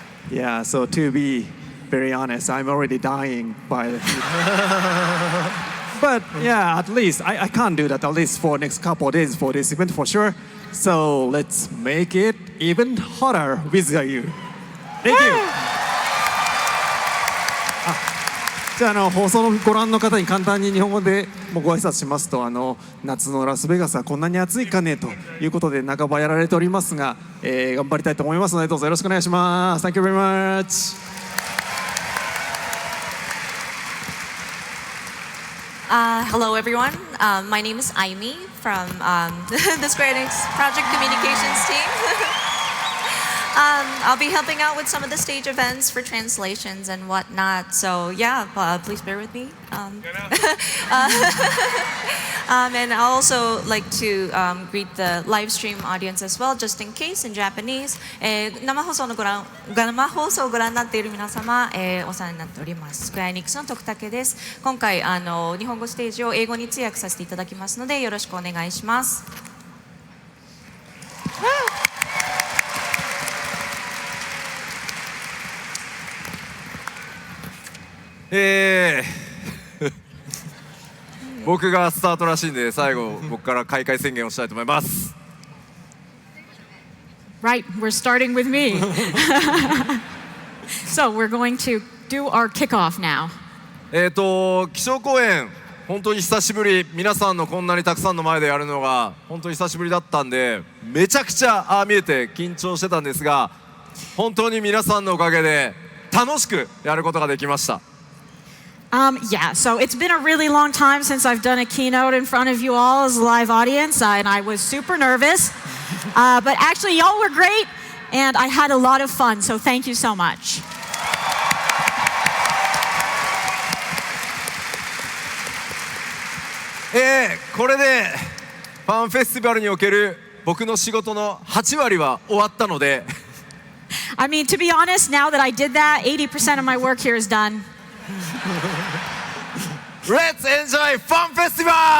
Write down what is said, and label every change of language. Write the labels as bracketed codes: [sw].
[en] Yeah, so to be very honest, I'm already dying by the heat. But yeah, at least I can't do that at least for next couple of days for this event for sure. So let's make it even hotter with you. Thank you. [ja] じゃあ放送のご覧の方に簡単に日本語でもご挨拶しますと、夏のラスベガスはこんなに暑いかねということで半ばやられておりますが、頑張りたいと思いますのでどうぞよろしくお願いします。 [en] Thank you very much. Hello, everyone. My name is Aimi from the Square Enix Project Communications team. I'll be helping out with some of the stage events for translations and whatnot. So yeah, please bear with me. And I also like to greet the live stream audience as well, just in case in Japanese. [ja] 生放送をご覧になっている皆様、お世話になっております。スクエアエニックスの徳武です。今回日本語ステージを英語に通訳させていただきますので、よろしくお願いします。僕がスタートらしいんで最後僕から開会宣言をしたいと思います。 [en] Right, we're starting with me. So we're going to do our kickoff now. [ja] 基調講演本当に久しぶり、皆さんのこんなにたくさんの前でやるのが本当に久しぶりだったんで、めちゃくちゃ見えて緊張してたんですが、本当に皆さんのおかげで楽しくやることができました。 [en] Yeah, so it's been a really long time since I've done a keynote in front of you all as a live audience, and I was super nervous. But actually, y'all were great, and I had a lot of fun, so thank you so much. [ja] これでファンフェスティバルにおける僕の仕事の8割は終わったので [en] I mean, to be honest, now that I did that, 80% of my work here is done. Let's enjoy Fun Festival!